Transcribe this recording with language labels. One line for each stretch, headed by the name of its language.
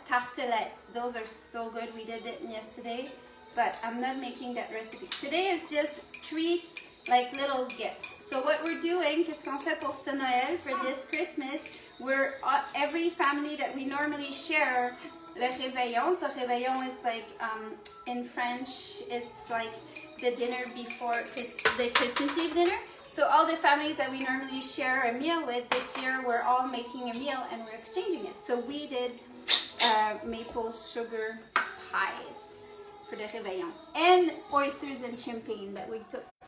English: tartelettes. Those are so good. We did it yesterday. but I'm not making that recipe. Today is just treats, like little gifts. So what we're doing,
French: qu'est-ce qu'on fait pour ce Noël,
English: for this Christmas, we're every family that we normally share le réveillon. So réveillon is like in French, it's like the dinner before the Christmas Eve dinner. So all the families that we normally share a meal with, this year we're all making a meal and we're exchanging it. So we did maple sugar pies for the réveillon and oysters and champagne that we took.